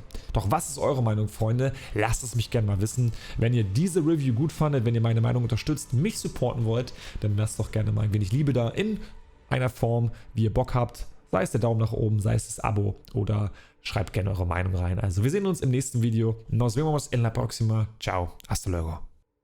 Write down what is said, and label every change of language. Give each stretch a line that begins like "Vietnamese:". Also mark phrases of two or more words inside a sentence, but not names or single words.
German: Doch was ist eure Meinung, Freunde? Lasst es mich gerne mal wissen. Wenn ihr diese Review gut fandet, wenn ihr meine Meinung unterstützt, mich supporten wollt, dann lasst doch gerne mal ein wenig Liebe da in einer Form, wie ihr Bock habt. Sei es der Daumen nach oben, sei es das Abo oder schreibt gerne eure Meinung rein. Also wir sehen uns im nächsten Video.
Spanish: Nos vemos en la próxima. Ciao. Hasta luego.